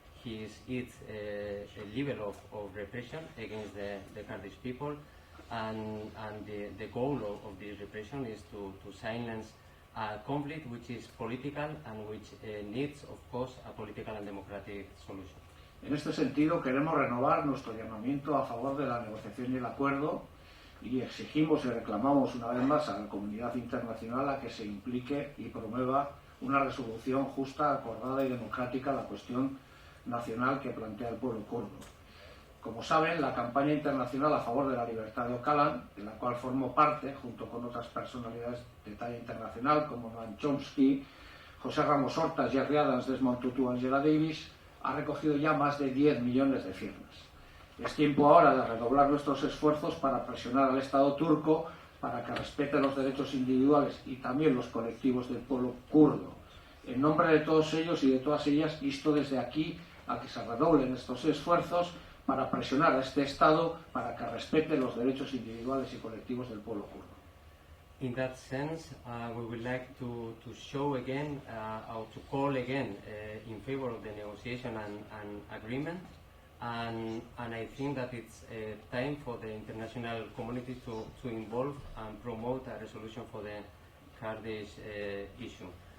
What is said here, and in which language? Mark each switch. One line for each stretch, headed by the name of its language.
English: its level of repression against the Kurdish people, and the goal of this repression is to silence a conflict which is political and which needs, of course, a political and democratic solution.
Spanish: En este sentido, queremos renovar nuestro llamamiento a favor de la negociación y el acuerdo, y exigimos y reclamamos una vez más a la comunidad internacional a que se implique y promueva una resolución justa, acordada y democrática a la cuestión nacional que plantea el pueblo kurdo. Como saben, la campaña internacional a favor de la libertad de Öcalan, de la cual formo parte, junto con otras personalidades de talla internacional como Noam Chomsky, José Ramos Horta, Jerry Adams, Desmond Tutu, Angela Davis, ha recogido ya más de 10 millones de firmas. Es tiempo ahora de redoblar nuestros esfuerzos para presionar al Estado turco para que respete los derechos individuales y también los colectivos del pueblo kurdo. En nombre de todos ellos y de todas ellas, insto desde aquí a que se redoblen estos esfuerzos para presionar a este Estado para que respete los derechos individuales y colectivos del pueblo kurdo.
English: In that sense, we would like to show again, or to call again in favor of the negotiation and agreement, and I think that it's time for the international community to involve and promote a resolution for the Kurdish issue.